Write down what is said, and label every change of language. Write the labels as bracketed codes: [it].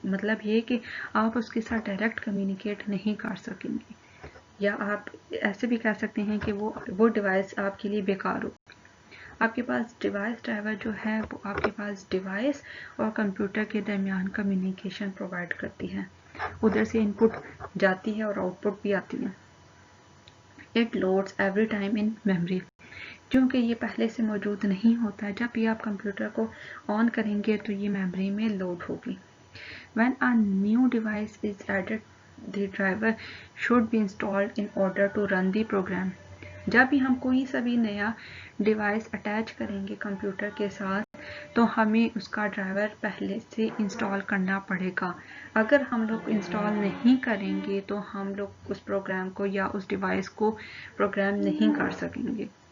[ur] مطلب یہ کہ آپ اس کے ساتھ ڈائریکٹ کمیونیکیٹ نہیں کر سکیں گے, یا آپ ایسے بھی کہہ سکتے ہیں کہ وہ ڈیوائس آپ کے لیے بیکار ہو. آپ کے پاس ڈیوائس ڈرائیور جو ہے وہ آپ کے پاس ڈیوائس اور کمپیوٹر کے درمیان کمیونیکیشن پرووائڈ کرتی ہے. ادھر سے ان پٹ جاتی ہے اور آؤٹ پٹ بھی آتی ہے. [en] It loads every time in memory. [ur] کیونکہ یہ پہلے سے موجود نہیں ہوتا ہے, جب بھی آپ کمپیوٹر کو آن کریں گے تو یہ میموری میں لوڈ ہوگی. [en] When a new device is added, the driver should be installed in order to run the program. [ur] جب بھی ہم کوئی سا بھی نیا ڈیوائس اٹیچ کریں گے کمپیوٹر کے ساتھ تو ہمیں اس کا ڈرائیور پہلے سے انسٹال کرنا پڑے گا. اگر ہم لوگ انسٹال نہیں کریں گے تو ہم لوگ اس پروگرام کو یا اس ڈیوائس کو پروگرام نہیں کر سکیں گے.